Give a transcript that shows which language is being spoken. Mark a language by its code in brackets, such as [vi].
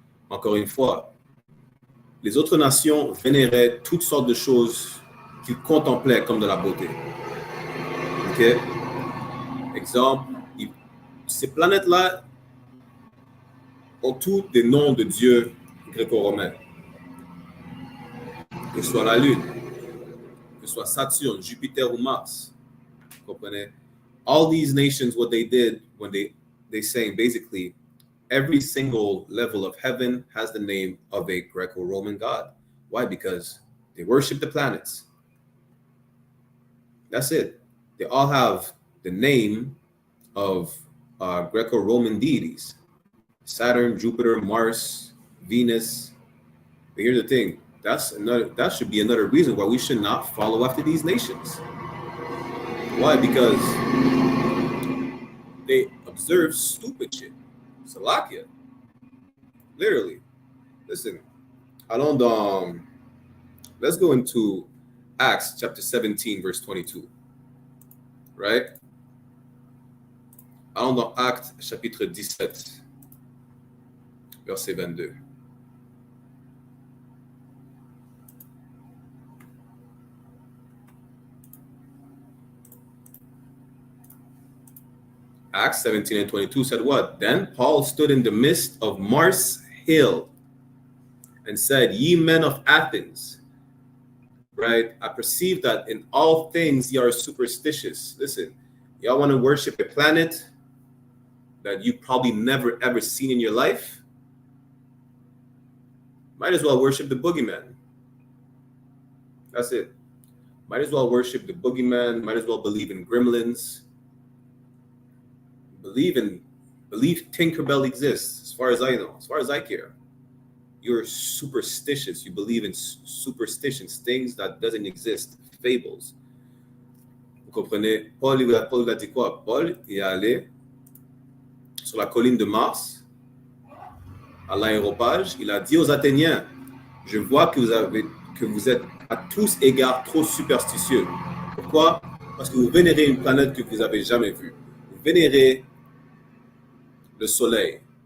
[fr] Encore une fois, les autres nations vénéraient toutes sortes de choses qu'ils contemplaient comme de la beauté. Ok? Exemple, ces planètes-là ont tous des noms de dieux gréco-romains. Que ce soit la Lune, que ce soit Saturne, Jupiter ou Mars. Vous comprenez? [en] All these nations, what they did when they saying basically every single level of heaven has the name of a Greco-Roman god. Why? Because they worship the planets. That's it. They all have the name of Greco-Roman deities. Saturn, Jupiter, Mars, Venus. But here's the thing. That should be another reason why we should not follow after these nations. Why? Because they observe stupid shit. Salakia. Literally. Listen. [fr] Allons dans... [en] Let's go into Acts chapter 17, verse 22. Right? [fr] Allons dans Actes chapitre 17, verset 22. [en] Acts 17 and 22 said what? Then Paul stood in the midst of Mars Hill and said, Ye men of Athens, right? I perceive that in all things ye are superstitious. Listen, y'all want to worship a planet that you probably never ever seen in your life? Might as well worship the boogeyman. That's it. Might as well worship the boogeyman. Might as well believe in gremlins. Believe Tinkerbell exists, as far as I know, as far as I care. You're superstitious. You believe in superstitions, things that doesn't exist, fables. [fr] Vous comprenez? Paul a dit quoi? Paul est allé sur la colline de Mars, à l'aéropage. Il a dit aux Athéniens, je vois que vous êtes à tous égards trop superstitieux. Pourquoi? Parce que vous vénérez une planète que vous n'avez jamais vue. Vous vénérez le soleil.